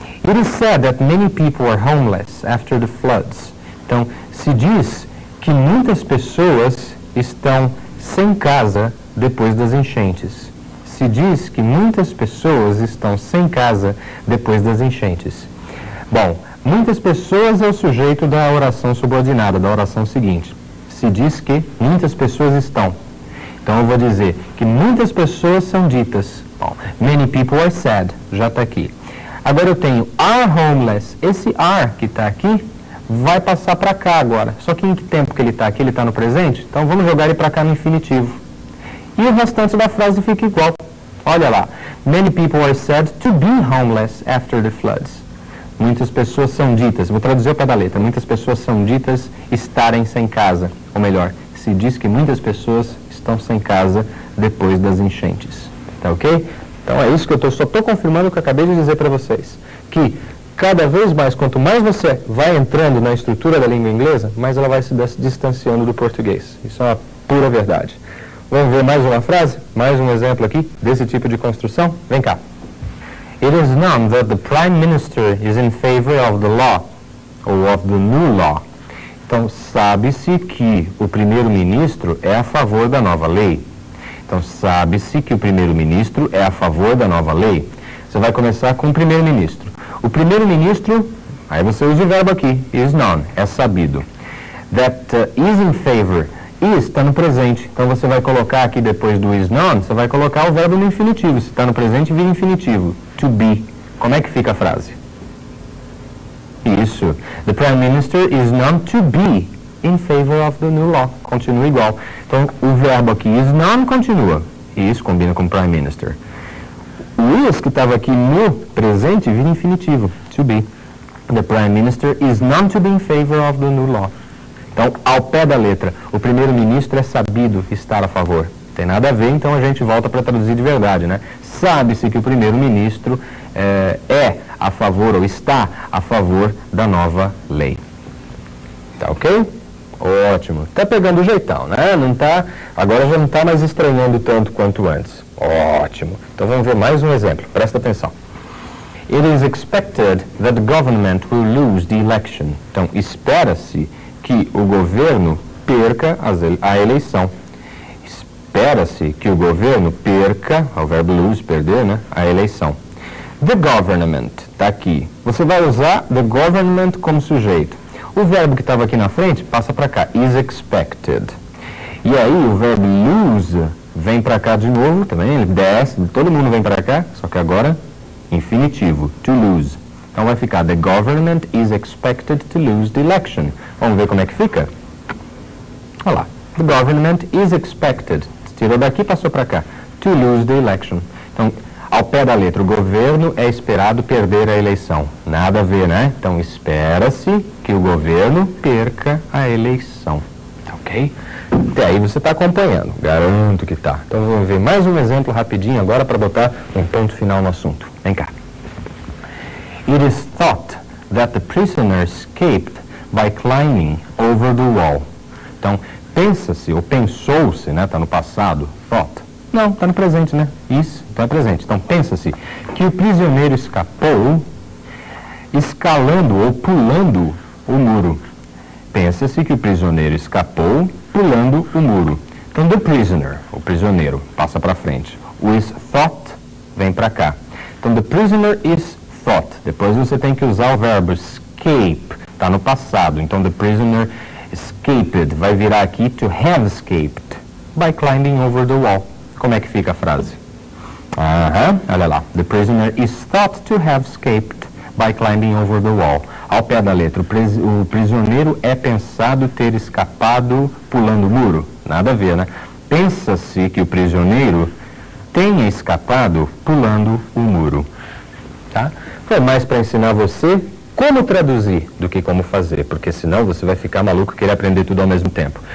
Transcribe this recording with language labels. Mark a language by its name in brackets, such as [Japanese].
[English] It is said that many people are homeless after the floods. [Portuguese] Então, se diz que muitas pessoas estão sem casa depois das enchentes. Se diz que muitas pessoas estão sem casa depois das enchentes. Bom, muitas pessoas é o sujeito da oração subordinada, da oração seguinte. Se diz que muitas pessoas estão. Então eu vou dizer que muitas pessoas são ditas. Bom, [English] many people are said, [Portuguese] já está aqui. Agora eu tenho [English] are homeless. [Portuguese] Esse are que está aqui vai passar para cá agora. Só que em que tempo que ele está aqui? Ele está no presente? Então vamos jogar ele para cá no infinitivo. E o restante da frase fica igual. Olha lá. [English] Many people are said to be homeless after the floods. [Portuguese] Muitas pessoas são ditas, vou traduzir ao pé da letra, muitas pessoas são ditas estarem sem casa. Ou melhor, se diz que muitas pessoas estão sem casa depois das enchentes. Tá ok? Então é isso que eu só estou confirmando o que eu acabei de dizer para vocês. Que cada vez mais, quanto mais você vai entrando na estrutura da língua inglesa, mais ela vai se distanciando do português. Isso é uma pura verdade. Vamos ver mais uma frase? Mais um exemplo aqui desse tipo de construção? Vem cá. [English] It is known that the Prime Minister is in favor of the law, ou of the new law. [Portuguese] Então, sabe-se que o primeiro-ministro é a favor da nova lei. Então, sabe-se que o primeiro-ministro é a favor da nova lei. Você vai começar com o primeiro-ministro. O primeiro-ministro, aí você usa o verbo aqui, is known, é sabido. [English] That is in favor, [Portuguese] is está no presente. Então, você vai colocar aqui depois do is known, você vai colocar o verbo no infinitivo. Se está no presente, vira infinitivo. To be. Como é que fica a frase? Isso. [English] The Prime Minister is known to be in favor of the new law. [Portuguese] Continua igual. Então, o verbo aqui is known continua. Is combina com Prime Minister. O is que estava aqui no presente vira infinitivo. To be. [English] The Prime Minister is known to be in favor of the new law. [Portuguese] Então, ao pé da letra, o primeiro-ministro é sabido estar a favor. Tem nada a ver, então a gente volta para traduzir de verdade, né? Sabe-se que o primeiro-ministro é a favor ou está a favor da nova lei. Tá ok? Ótimo. Tá pegando o jeitão, né? Não tá, agora já não está mais estranhando tanto quanto antes. Ótimo. Então vamos ver mais um exemplo. Presta atenção. [English] It is expected that the government will lose the election. [Portuguese] Então, espera-se que o governo perca a eleição. Espera-se que o governo perca, o verbo lose, perder, né, a eleição. The government, está aqui. Você vai usar the government como sujeito. O verbo que estava aqui na frente passa para cá, is expected. E aí o verbo lose vem para cá de novo, também, ele desce, todo mundo vem para cá, só que agora infinitivo, to lose. Então vai ficar, [English] the government is expected to lose the election. [Portuguese] Vamos ver como é que fica? Olha lá, [English] the government is expected. [Portuguese] Tirou daqui, passou para cá. [English] To lose the election. [Portuguese] Então, ao pé da letra, o governo é esperado perder a eleição. Nada a ver, né? Então, espera-se que o governo perca a eleição. Ok? Até aí você está acompanhando. Garanto que está. Então, vamos ver mais um exemplo rapidinho agora para botar um ponto final no assunto. Vem cá. [English] It is thought that the prisoner escaped by climbing over the wall. [Portuguese] Então, pensa-se, ou pensou-se, né? Está no passado, thought. Não, está no presente, né? Isso, está no presente. Então, pensa-se que o prisioneiro escapou escalando ou pulando o muro. Pensa-se que o prisioneiro escapou pulando o muro. Então, the prisoner, o prisioneiro, passa para frente. O is thought vem para cá. Então, [English] the prisoner is thought. [Portuguese] Depois você tem que usar o verbo escape. está no passado. Então, [English] the prisoner escaped [Portuguese] vai virar aqui [English] to have escaped by climbing over the wall. [Portuguese] Como é que fica a frase? Olha lá. [English] The prisoner is thought to have escaped by climbing over the wall. [Portuguese] Ao pé da letra, o prisioneiro é pensado ter escapado pulando o muro. Nada a ver, né? Pensa-se que o prisioneiro tenha escapado pulando o muro. Tá? Foi mais para ensinar você como traduzir do que como fazer, porque senão você vai ficar maluco e querer aprender tudo ao mesmo tempo.